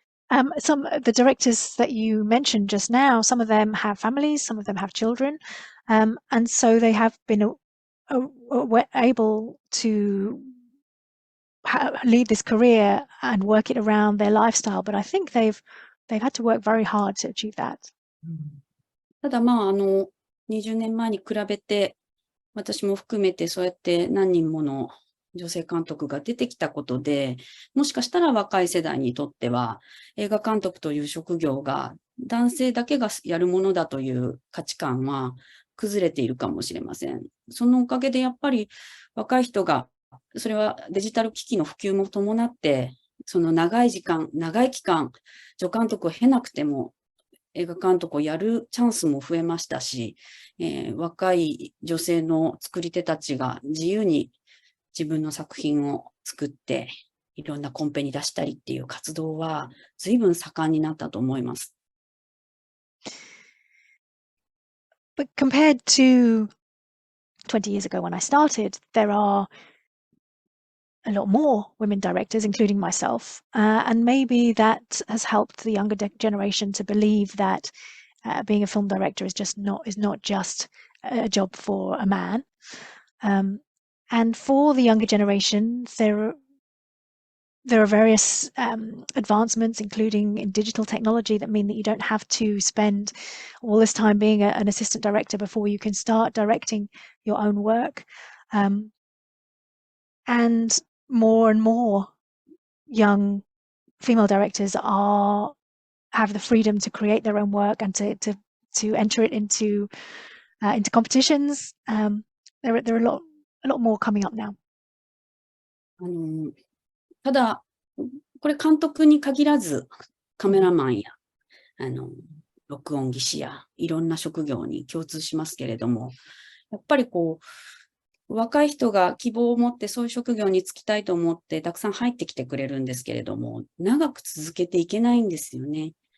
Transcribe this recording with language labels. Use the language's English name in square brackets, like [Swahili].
[English] The directors that you mentioned just now, some of them have families, some of them have children, and so they have been able to lead this career and work it around their lifestyle. But I think they've had to work very hard to achieve that. [Japanese] ただ20年前に比べて、私も含めてそうやって何人もの女性監督が出てきたことで、もしかしたら若い世代にとっては、映画監督という職業が男性だけがやるものだという価値観は崩れているかもしれません。そのおかげでやっぱり若い人が、それはデジタル機器の普及も伴って、その長い期間、助監督を経なくても映画監督をやるチャンスも増えましたし、若い女性の作り手たちが自由に自分の作品を作っていろんなコンペに出したりっていう活動は随分盛んになったと思います。 [English] But compared to 20 years ago when I started, there are a lot more women directors, including myself, and maybe that has helped the younger generation to believe that being a film director is not just a job for a man. And for the younger generation, there are various advancements, including in digital technology, that mean that you don't have to spend all this time being an assistant director before you can start directing your own work. And more young female directors have the freedom to create their own work and to enter it into competitions. There are a lot more coming up now. [Japanese] ただ、これ監督に限らず、カメラマンや、録音技師や、いろんな職業に共通しますけれども、やっぱり若い人が希望を持ってそういう職業に就きたいと思ってたくさん入ってきてくれるんですけれども、長く続けていけないんですよね。